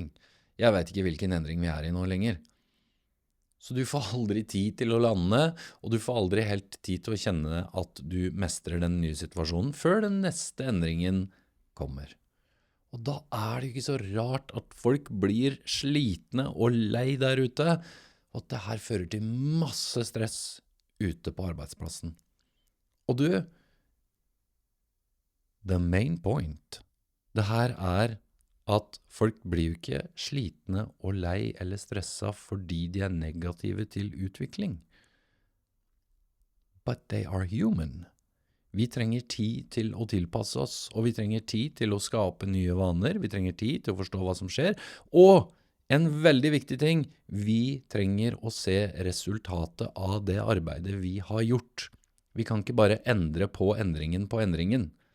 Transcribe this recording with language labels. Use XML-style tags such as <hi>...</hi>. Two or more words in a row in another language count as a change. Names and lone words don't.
<no>Jeg vet ikke hvilken endring vi er i nå lenger. Så du får aldri tid til å lande, og du får aldri helt tid til å kjenne at du mestrer den nye situasjonen før den neste endringen kommer. Og da er det ikke så rart at folk blir slitne og lei der ute, og at det her fører til masse stress ute på arbeidsplassen. Og du,</no> <en>the main point,</en> <no>det her er at folk blir jo ikke slitne og lei eller stresset fordi de er negative til utvikling.</no> <en>But they are human.</en> <no>Vi trenger tid til å tilpasse oss, og vi trenger tid til å skape nye vaner, vi trenger tid til å forstå hva som skjer, og en veldig viktig ting, vi trenger å se resultatet av det arbeidet vi har gjort. Vi kan ikke bare endre på endringen på endringen.</no>